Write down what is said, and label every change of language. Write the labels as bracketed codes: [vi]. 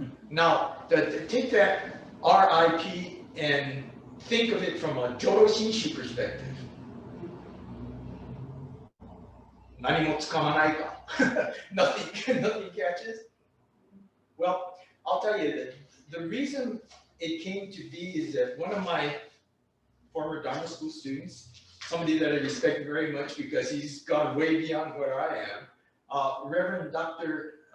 [en] Now, take that RIP and think of it from a Jodo Shinshu perspective. [ja] 何もつかまないか [en] nothing catches. Well, I'll tell you that the reason it came to be is that one of my former Dharma school students, somebody that I respect very much because he's gone way beyond where I am, Reverend Dr.